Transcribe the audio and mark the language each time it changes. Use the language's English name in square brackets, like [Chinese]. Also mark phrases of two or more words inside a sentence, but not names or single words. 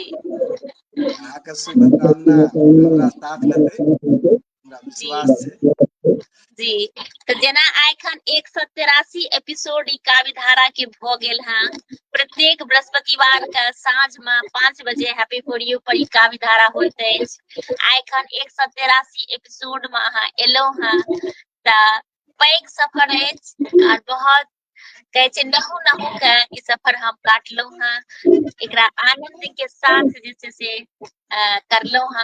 [Maithili] अहाँ के शुभकामना हमरा साथ देतै, हमरा जी विश्वास छै। जी तो जेना एखन 183 एपिसोड ई काव्य धारा के भ गेल हैं। प्रत्येक बृहस्पतिवार के साँझ में 5 बजे हैप्पी फॉर यू पर ई काव्य धारा होइत अछि। एखन 183 एपिसोड में अहाँ एलौ हैं तऽ पैघ सफर अछि और बहुत कहै छै नहु नहु के ई सफर हम काटलौ हैं। एकरा आनंद के साथ जे छै से करलौ हैं।